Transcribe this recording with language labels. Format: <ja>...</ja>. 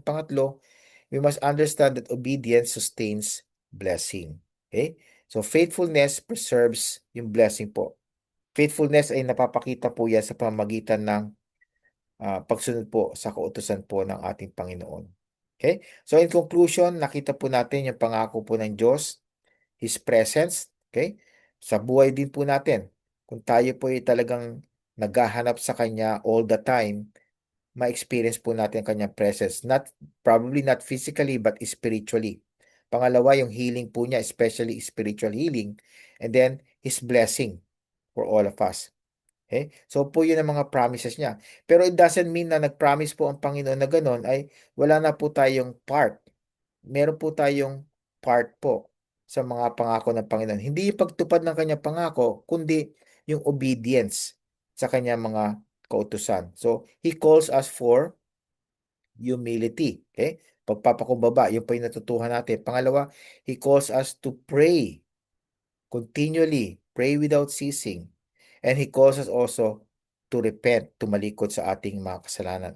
<tl>Pangatlo,</tl> <en>we must understand that obedience sustains blessing, okay? So faithfulness preserves yung blessing po.</en> <tl>Faithfulness ay napapakita po yan sa pamamagitan ng pagsunod po sa kautusan po ng ating Panginoon. Okay?</tl> <en>So in conclusion,</en> <tl>nakita po natin yung pangako po ng Diyos, His presence, okay? Sa buhay din po natin. Kung tayo po ay talagang naghahanap sa Kanya all the time, ma-experience po natin ang Kanyang presence.</tl> <en>Probably not physically, but spiritually.</en> <tl>Pangalawa, yung healing po niya,</tl> <en>especially spiritual healing. And then, His blessing for all of us. Okay?</en> <tl>So po yun ang mga promises niya. Pero it doesn't mean na nag-promise po ang Panginoon na gano'n ay wala na po tayong part. Meron po tayong part po sa mga pangako ng Panginoon. Hindi yung pagtupad ng kanyang pangako, kundi yung obedience sa kanyang mga kautusan.</tl> <en>So, He calls us for humility. Okay?</en> <tl>Pagpapakumbaba, yun po yung natutuhan natin. Pangalawa,</tl> <en>He calls us to pray continually, pray without ceasing. And He calls us also to repent,</en> <tl>tumalikod sa ating mga kasalanan.</tl>